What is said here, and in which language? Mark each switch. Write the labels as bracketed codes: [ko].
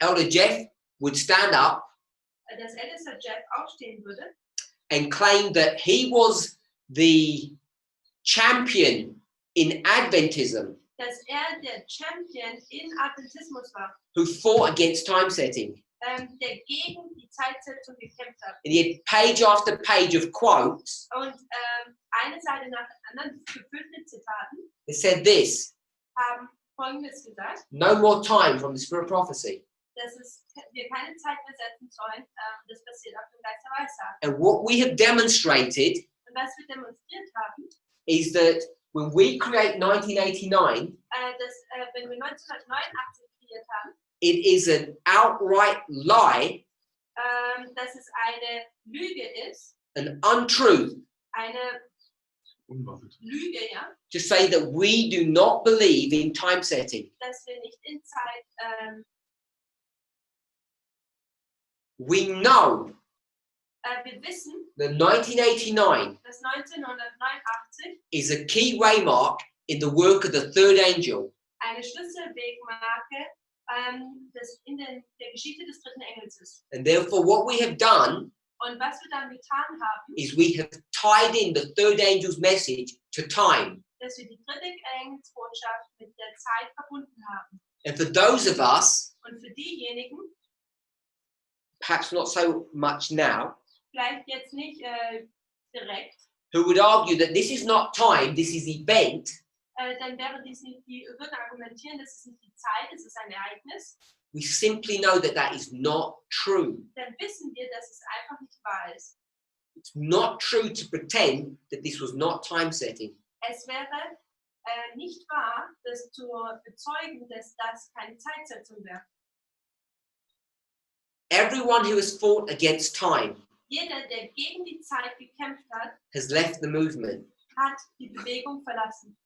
[en] Elder Jeff would stand up [de] dass ältester Jeff aufstehen würde [en] and claim that he was the champion in Adventism [de] dass der Champion in Adventismus war, [en] who fought against time setting. [de] der gegen die Zeitsetzung gekämpft hat. [en] And he had page after page of quotes [de] Und eine Seite nach der anderen gefüllt mit Zitaten [en] that said this: [de] haben Folgendes gesagt, [en] no more time from the spirit of prophecy. [de] dass wir keine Zeit mehr setzen sollen, das passiert auf dem Geist der Weissagung. [en] And what we have demonstrated [de] Und was wir demonstriert haben, [en] is that when we create 1989, [de] dass wenn wir 1989 kreiert haben, [en] it is an outright lie, [de] dass es eine Lüge ist, [en] an untruth, [de] eine Lüge, ja, [en] to say that we do not believe in time setting. [de] dass wir nicht in Zeit, [en] We know [de] wir wissen, [en] that 1989 [de] dass 1989 [en] is a key waymark in the work of the third angel. [de] eine Schlüsselwegmarke das in der Geschichte des dritten Engels ist. [en] And therefore, what we have done [de] Und was wir dann getan haben, [en] is we have tied in the third angel's message to time. [de] dass wir die dritte Engelsbotschaft mit der Zeit verbunden haben. [en] And for those of us, [de] Und für diejenigen, [en] perhaps not so much now, [de] vielleicht jetzt nicht direkt, [en] who would argue that this is not time, this is event, [de] dann wäre dies nicht, die würden argumentieren, das ist nicht die Zeit, es ist ein Ereignis, [en] we simply know that that is not true. [de] dann wissen wir, dass es einfach nicht wahr ist. [en] It's not true to pretend that this was not time setting. [de] Es wäre nicht wahr, das zu bezeugen, dass das keine Zeitsetzung wäre. [en] Everyone who has fought against time [de] Jeder, der gegen die Zeit gekämpft hat, [en] has left the movement. [de] hat die Bewegung verlassen.